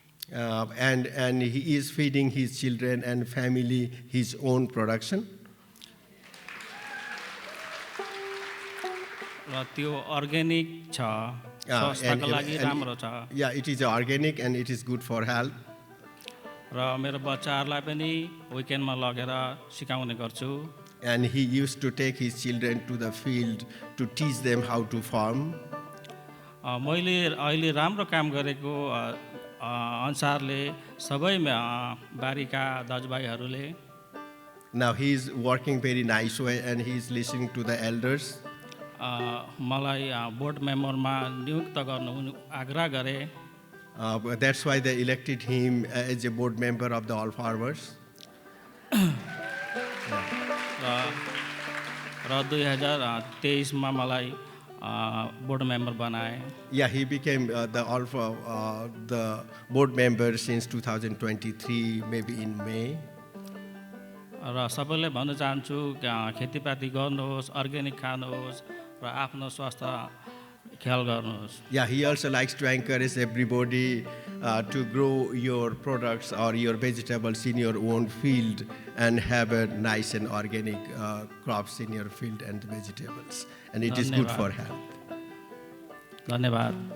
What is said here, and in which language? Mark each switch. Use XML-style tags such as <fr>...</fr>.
<en>And he is feeding his children and family his own production.</en> <ne>र त्यो organic छ, स्वास्थ्यको लागि राम्रो छ।</ne> <en>Yeah, it is organic and it is good for health.</en> <ne>र मेरो बच्चाहरूलाई पनि विकेन्डमा लगेर सिकाउने गर्छु।</ne> <en>And he used to take his children to the field to teach them how to farm.</en> <ne>मैले अहिले राम्रो काम गरेको अनुसारले सबै बारीका दाजुभाइहरूले</ne> <en>Now he is working very nice way and he is listening to the elders.</en> <ne>मलाई बोर्ड मेम्बरमा नियुक्त गर्नु आग्रह गरे।</ne> <en>That's why they elected him as a board member of the All Farmers.</en> <ne>र 2023 मा मलाई बोर्ड मेम्बर बनाए।</ne> <en>Yeah, he became the board member since 2023, maybe in May.</en> <ne>र सबैले भन्न चाहन्छु खेतीपाती गर्नुहोस्, अर्ग्यानिक खानुहोस् र आफ्नो स्वास्थ्य ख्याल गर्नुहोस्।</ne> <en>Yeah, he also likes to encourage everybody to grow your products or your vegetables in your own field and have a nice and organic crops in your field and vegetables. And it is good for health.</en> <ne>धन्यवाद।</ne>